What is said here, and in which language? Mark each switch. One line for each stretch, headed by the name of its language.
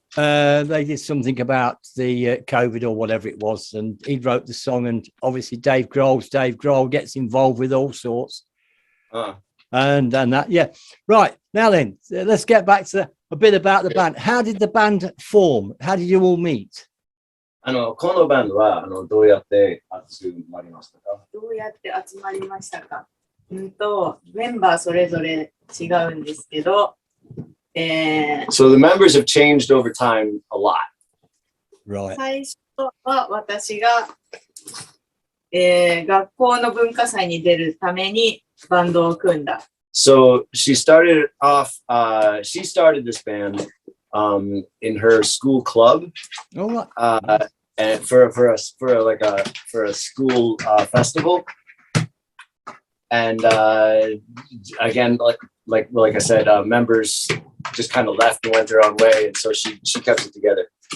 English: They did something about the COVID or whatever it was, and he wrote the song. And obviously, Dave Grohl gets involved with all sorts. And that, yeah. Right now, then let's get back to a bit about the band. How did the band form? How did you all meet?
Japanese: このバンドはどうやって集まりましたか？メンバーそれぞれ違うんですけど、
English: So the members have changed over time a lot. Right.
Japanese: 最初は私が、学校の文化祭に出るためにバンドを組んだ。
English: So she started this band in her school club. And for a school festival. And again, like I said, members just kind of left and went their own way, and so she kept it together.